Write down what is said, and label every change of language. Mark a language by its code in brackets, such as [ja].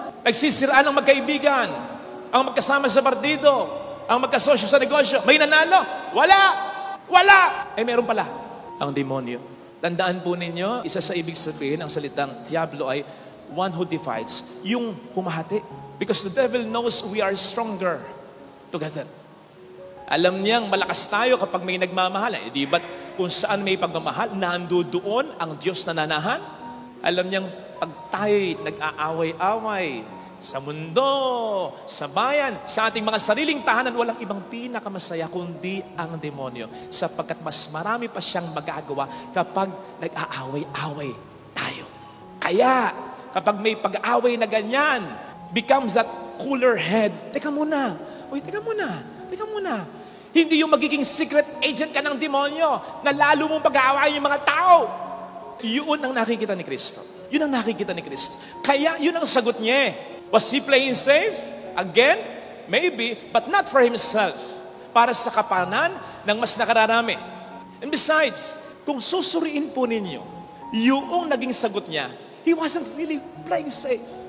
[tl] Nagsisiraan ang magkaibigan, ang magkasama sa partido, ang magkasosyo sa negosyo, may nanalo? Wala! Wala! Meron pala. Ang demonyo. Tandaan po ninyo, isa sa ibig sabihin ng salitang Diablo ay [en] one who divides, [tl] yung humahati. [en] Because the devil knows we are stronger together. [tl] Alam niyang malakas tayo kapag may nagmamahal. Di ba't kung saan may pagmamahal, nandoon ang Diyos na nanahan? Alam niyang pag tayo'y nag-aaway-away sa mundo, sa bayan, sa ating mga sariling tahanan, walang ibang pinakamasaya kundi ang demonyo. Sapagkat mas marami pa siyang magagawa kapag nag-aaway-away tayo. Kaya, kapag may pag-aaway na ganyan, [en] becomes that cooler head. [tl] Teka muna. Teka muna. Hindi yung magiging secret agent ka ng demonyo na lalo mong pag-aaway yung mga tao. Yun ang nakikita ni Kristo. Kaya yun ang sagot niya. [en] Was he playing safe? Again? Maybe, but not for himself. [tl] Para sa kapanan ng mas nakararami. [en] And besides, [tl] kung susuriin po ninyo, yung naging sagot niya, [en] he wasn't really playing safe.